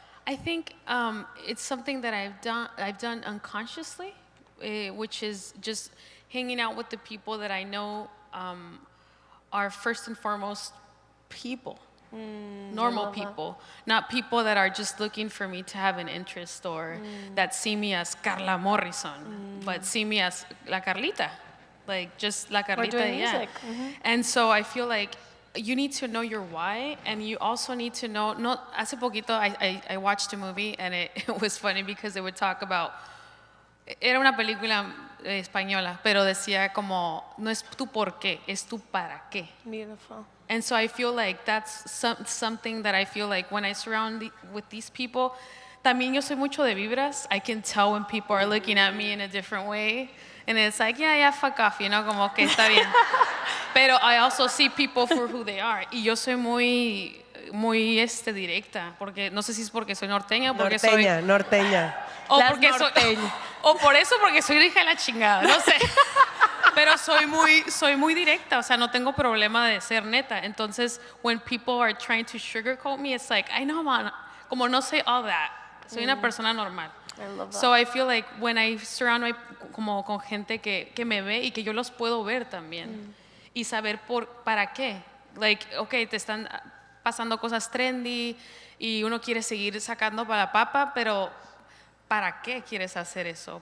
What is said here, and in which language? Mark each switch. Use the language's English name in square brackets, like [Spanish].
[English] I think it's something that I've done unconsciously, which is just hanging out with the people that I know are first and foremost people, normal people, not people that are just looking for me to have an interest or that see me as Carla Morrison, but see me as La Carlita, like just La Carlita. doing music. And so I feel like you need to know your why, and you also need to know, [Spanish] hace poquito [English] I watched a movie, and it was funny because they would talk about, [Spanish] era una película española, pero decía como, no es tu por qué, es tu para qué. [English] Beautiful. And so I feel like that's something that I feel like when I surround with these people, [Spanish] también yo soy mucho de vibras. [English] I can tell when people are looking at me in a different way. And it's like, yeah, fuck off, you know, [Spanish] como que está bien. Pero [English] I also see people for who they are. [Spanish] Y yo soy muy directa, porque no sé si es porque soy norteña o porque Norteña. O, Las porque norteñas. o por eso porque soy hija de la chingada, no sé. Pero soy muy directa, o sea, no tengo problema de ser neta. Entonces, [English] when people are trying to sugarcoat me, it's like, I know, man, [Spanish] como no sé [English] all that. [Spanish] Soy una persona normal. [English] I love that. So I feel like when I surround [Spanish] como con gente que me ve y que yo los puedo ver también y saber para qué. [English] Like, okay, [Spanish] te están pasando cosas trendy y uno quiere seguir sacando para la papa, pero ¿para qué quieres hacer eso?